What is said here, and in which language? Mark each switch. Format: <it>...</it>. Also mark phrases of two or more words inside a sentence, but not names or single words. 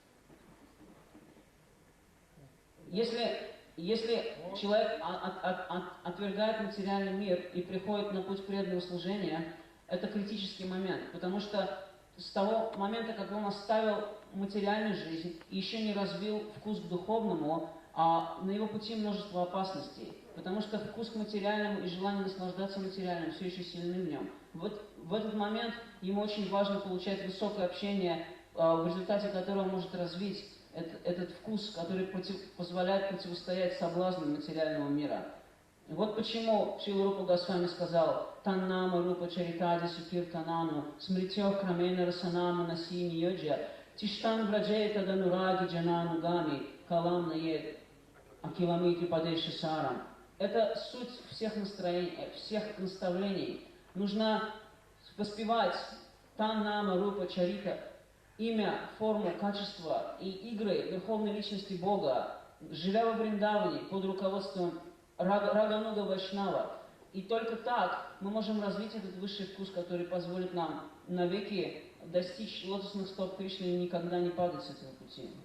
<ru>Если человек отвергает материальный мир и приходит на путь преданного служения, это критический момент, потому что с того момента, как он оставил материальную жизнь и еще не развил вкус к духовному, на его пути множество опасностей, потому что вкус к материальному и желание наслаждаться материальным все еще сильны в нем. Вот в этот момент ему очень важно получать высокое общение, в результате которого он может развить этот вкус, который позволяет противостоять соблазнам материального мира. Вот почему Шрила Рупа Госвами сказал:</ru> <sa>«तन्नाम रूप चरितादि सुकीर्तनानु स्मृत्यो क्रमेण रसनमु नसिनि योज तिष्टन् व्रजेत दनुरागि जनानुगामि कालम् नयेद् अखिलमिति पदेशि सारम्».</sa> <ru>Это суть всех настроений, всех наставлений. Нужно воспевать</ru> <sa>तन्नाम रूप चरित,</sa> <ru>имя, форму, качество и игры Верховной Личности Бога, живя во Вриндаване под руководством</ru> <sa>रागानुग वैष्णव.</sa> <ru>И только так мы можем развить этот высший вкус, который позволит нам навеки достичь лотосных стоп Кришны и никогда не падать с этого пути.</ru>